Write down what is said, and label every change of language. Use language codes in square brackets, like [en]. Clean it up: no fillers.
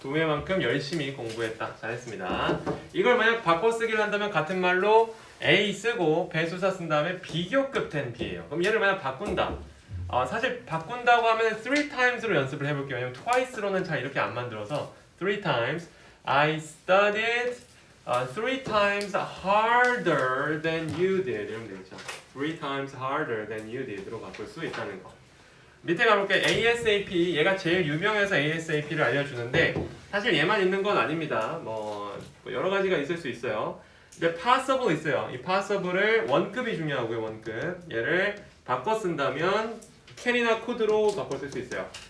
[ko] 2배만큼 열심히 공부했다. 잘했습니다. 이걸 만약 바꿔 쓰기를 한다면 같은 말로 A 쓰고 배수사 쓴 다음에 비교급 된 B예요. 그럼 얘를 만약 바꾼다. 사실 바꾼다고 하면 3 times로 연습을 해볼게요. 왜냐면 twice로는 잘 이렇게 안 만들어서 [en] 3 times I studied 3 times harder than you did [ko] 이러면 되겠죠. [en] 3 times harder than you did [ko] 로 바꿀 수 있다는 거. 밑에 가볼게요. ASAP 얘가 제일 유명해서 ASAP를 알려주는데 사실 얘만 있는 건 아닙니다. 뭐 여러 가지가 있을 수 있어요. 근데 possible 있어요. 이 possible을 원급이 중요하고요. 원급 얘를 바꿔 쓴다면 can이나 could로 바꿔 쓸 수 있어요.